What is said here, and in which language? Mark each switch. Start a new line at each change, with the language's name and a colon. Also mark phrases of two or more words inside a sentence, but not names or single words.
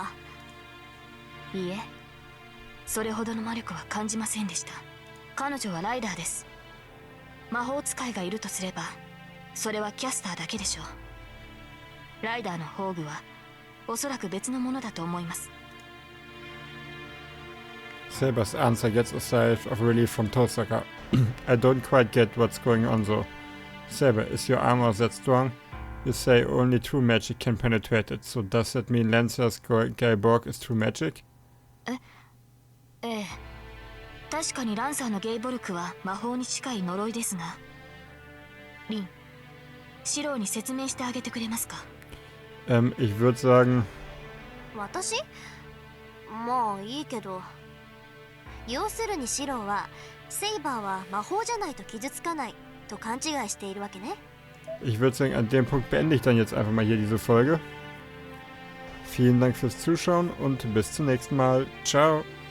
Japanese: ー。いいえ、それほどの魔力は感じませんでした。彼女はライダーです。魔法使いがいるとすればそれはキャスターだけでしょう。ライダーの宝具はおそらく別のものだと思います。
English: Saber's answer gets a sigh of relief from Tosaka. I don't quite get what's going on though. Saber, is your armor that strong? You say only true magic can penetrate it, so does that mean Lancer's Gayborg is true magic?
Japanese: ええ。確かにランサーのゲイボルクは魔法に近い呪いですが、リン、シローに説明してあげてくれますか？
German: Ich würde sagen...
Japanese: 私？まあいいけど。要するにシローは、セイバーは魔法じゃないと傷つかないと勘違いしているわけね。
German: Ich würde sagen, an dem Punkt beende ich dann jetzt einfach mal hier diese Folge. Vielen Dank fürs Zuschauen und bis zum nächsten Mal. Ciao!